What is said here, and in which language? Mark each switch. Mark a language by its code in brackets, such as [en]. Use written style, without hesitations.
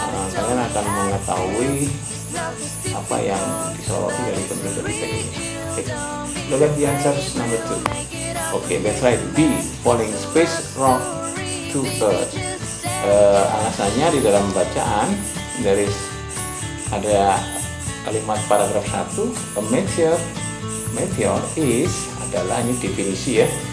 [id] Kalian akan mengetahui apa yang disoroti dari teks ini. Okay. [en] Look at the answers number 2. Okay, that's right. B. Falling space rock to earth. [id] Alasannya di dalam bacaan dari ada kalimat paragraf 1, [en] a meteor is [id] adalah, ini definisi ya.